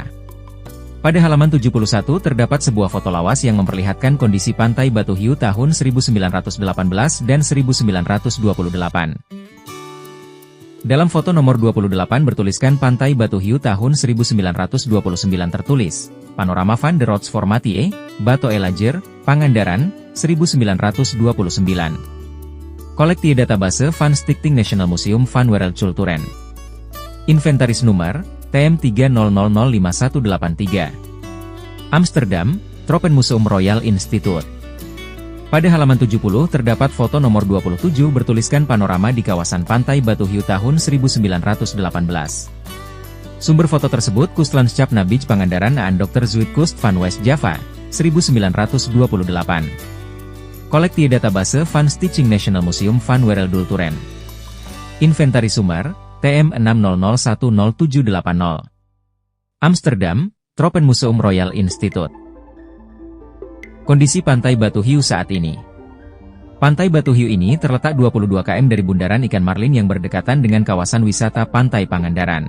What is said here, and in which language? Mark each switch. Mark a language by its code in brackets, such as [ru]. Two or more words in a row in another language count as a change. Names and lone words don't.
[id] Pada halaman 71 terdapat sebuah foto lawas yang memperlihatkan kondisi Pantai Batu Hiu tahun 1918 dan 1928. Dalam foto nomor 28 bertuliskan Pantai Batu Hiu tahun 1929 tertulis, [nl] Panorama van der Rots Formatie, [id] Batu Elajer, Pangandaran, 1929. [nl] Collectie database van Stichting National Museum van Wereldculturen. [id] Inventaris nomor TM3005183. Amsterdam, Tropenmuseum Royal Institute. Pada halaman 70 terdapat foto nomor 27 bertuliskan panorama di kawasan Pantai Batu Hiu tahun 1918. Sumber foto tersebut [nl] Kustlandschap Beach Pangandaran aan Dr. Zuidkust van West Java, 1928. Collectie database van Stichting National Museum van Wereldculturen. [id] Inventaris sumber TM6001070. Amsterdam, Tropenmuseum Royal Institute. Kondisi Pantai Batu Hiu saat ini. Pantai Batu Hiu ini terletak 22 km dari bundaran ikan marlin yang berdekatan dengan kawasan wisata Pantai Pangandaran.